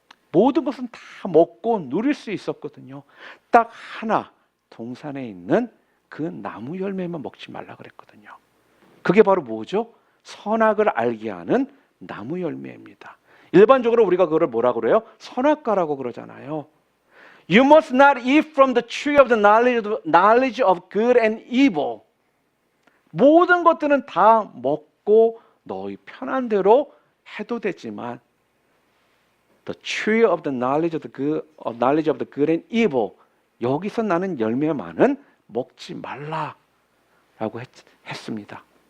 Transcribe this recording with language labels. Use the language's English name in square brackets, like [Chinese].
[Korean] 모든 것은 다 먹고 누릴 수 있었거든요. 딱 하나, 동산에 있는 그 나무 열매만 먹지 말라 그랬거든요. 그게 바로 뭐죠? 선악을 알게 하는 나무 열매입니다. 일반적으로 우리가 그거를 뭐라 그래요? 선악과라고 그러잖아요. [English] You must not eat from the tree of the knowledge of good and evil. [Korean] 모든 것들은 다 먹고 너희 편한 대로 해도 되지만 [English] the tree of the knowledge of the good and evil, [Korean] 여기서 나는 열매만은 먹지 말라라고 했습니다.